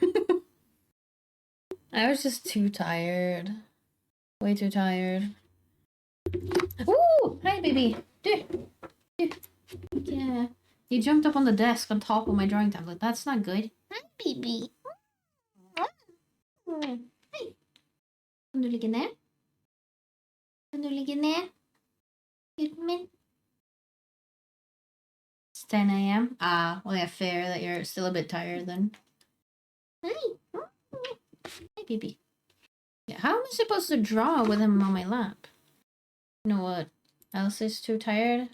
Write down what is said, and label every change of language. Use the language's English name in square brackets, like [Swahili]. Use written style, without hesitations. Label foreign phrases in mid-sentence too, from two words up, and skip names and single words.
[English] I was just too tired. Way too tired. Ooh! Hi, baby! Yeah. You jumped up on the desk on top of my drawing tablet. That's not good. Hi, baby. Hi. [Norwegian] Kan du ligge ned? Kan du ligge ned? Gutten min? [English] It's 10 a.m. Ah, well, yeah, fair that you're still a bit tired then. Hi. Hi, baby. Yeah, how am I supposed to draw with him on my lap? You know what else is too tired?